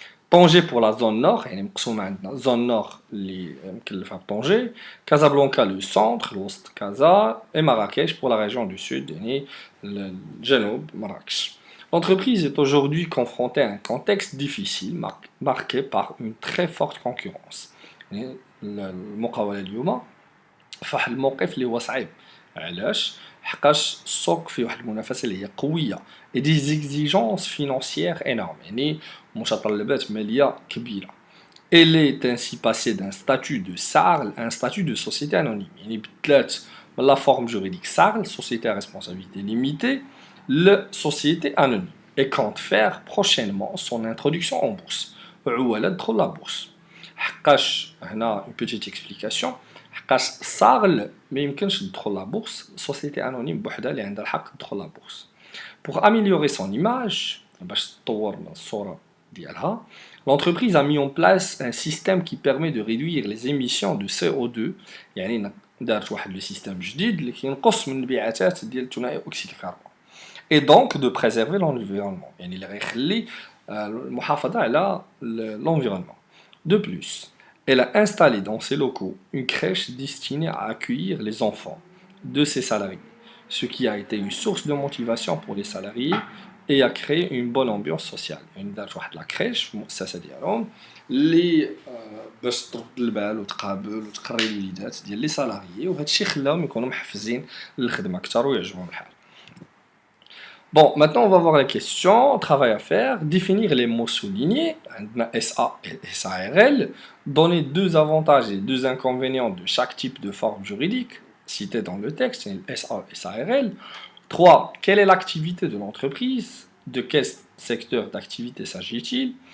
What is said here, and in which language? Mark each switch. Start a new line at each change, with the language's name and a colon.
French: طنجة pour la zone nord
Arabic: يعني مقسومة عندنا
French: zone nord اللي مكلفها بطنجة, Casablanca le centre الوسط كازا et Marrakech pour la région du sud
Arabic: يعني الجنوب مراكش.
French: L'entreprise est aujourd'hui confrontée à un contexte difficile marqué par une très forte concurrence.
Arabic: يعني المقاولة اليوم فواحد الموقف اللي هو صعيب. علاش؟ حقاش السوق فيه واحد المنافسة اللي هي قوية
French: et des exigences financières énormes
Arabic: يعني متطلبات مالية كبيرة.
French: Elle est ainsi passée d'un statut de SARL à un statut de société anonyme.
Arabic: يعني بدلات من
French: la forme juridique SARL, société à responsabilité limitée, la société anonyme et compte faire prochainement son introduction en bourse.
Arabic: وعوالة تدخل la bourse. حقاش هنا
French: une petite explication.
Arabic: حقاش SARL ما يمكنش تدخل la bourse, société anonyme بوحدها اللي عندها الحق تدخل la bourse.
French: Pour améliorer son image,
Arabic: باش تطور من الصورة ديالها,
French: l'entreprise a mis en place un système qui permet de réduire les émissions de CO2
Arabic: يعني دارت واحد لو سيستيم جديد اللي كينقص من الانبعاثات ديال ثانائي اكسيد الكربون
French: et donc de préserver l'environnement
Arabic: يعني اللي غيخلي المحافظة على
French: l'environnement. De plus, elle a installé dans ses locaux une crèche destinée à accueillir les enfants de ses salariés, ce qui a été une source de motivation pour les salariés et a créé une bonne ambiance sociale.
Arabic: يعني دارت واحد لا كريش في المؤسسة ديالهم اللي باش ترد البال وتقابل وتقري الوليدات ديال لي سالاريي, وهذا الشيء خلاهم يكونوا محفزين للخدمة أكثر ويعجبهم الحال.
French: Bon, maintenant on va voir les questions, travail à faire, définir les mots soulignés, SA et SARL, donner 2 avantages et 2 inconvénients de chaque type de forme juridique cité dans le texte, SA et SARL. 3. Quelle est l'activité de l'entreprise? De quel secteur d'activité s'agit-il?